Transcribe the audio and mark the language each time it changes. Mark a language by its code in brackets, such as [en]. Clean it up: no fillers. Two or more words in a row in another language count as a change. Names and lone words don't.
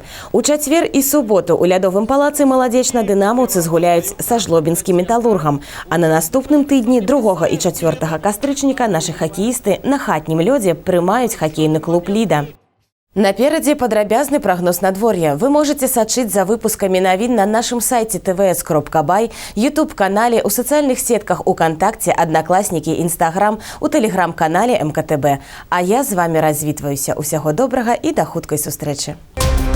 [be] У чацвер і суботу ў лядовым палацы маладзечна дынамаўцы згуляюць са жлобінскім металургам, а на наступным тыдні 2 і 4 кастрычніка нашы хакеісты на хатнім лёдзе прымаюць хакейны клуб «Ліда». Наперадзе падрабязны прагноз надвор'я. Вы можете сачыць за выпускамі навін на нашым сайце tvs.by, YouTube-канале, у сацыяльных сетках УКонтакце, Аднакласнікі, Інстаграм, у тэлеграм-канале МКТБ. А я з вами развітваюся. Усяго добрага і да хуткай сустрэчы.